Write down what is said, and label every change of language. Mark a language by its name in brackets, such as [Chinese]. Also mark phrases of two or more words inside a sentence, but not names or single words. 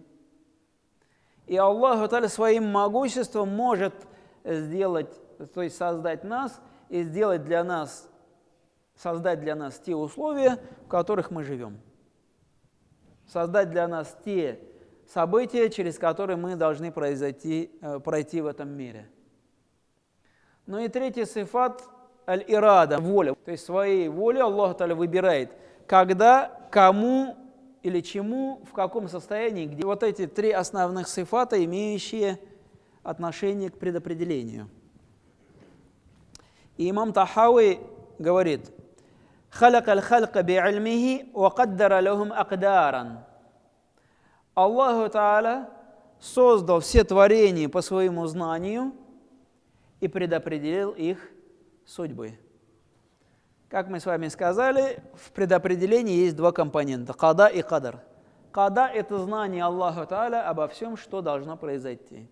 [Russian] И Аллах Та'аля своим могуществом может сделать, то есть создать нас и сделать для нас, создать для нас те условия, в которых мы живем. Создать для нас те события, через которые мы должны пройти в этом мире. Ну и третий сифат аль-ирада, воля. То есть своей волей Аллах Та'аля выбирает, когда, кому или чему, в каком состоянии, где. Вот эти три основных сифата, имеющие отношение к предопределению. И имам Тахауи говорит: [Arabic] «خلق الخلق بعلمه وقدر لهم أقدارا». [Russian] Аллаху Та'аля создал все творения по своему знанию и предопределил их судьбы. Как мы с вами сказали, в предопределении есть два компонента – када и кадар. Када – это знание Аллаха Та'аля обо всем, что должно произойти.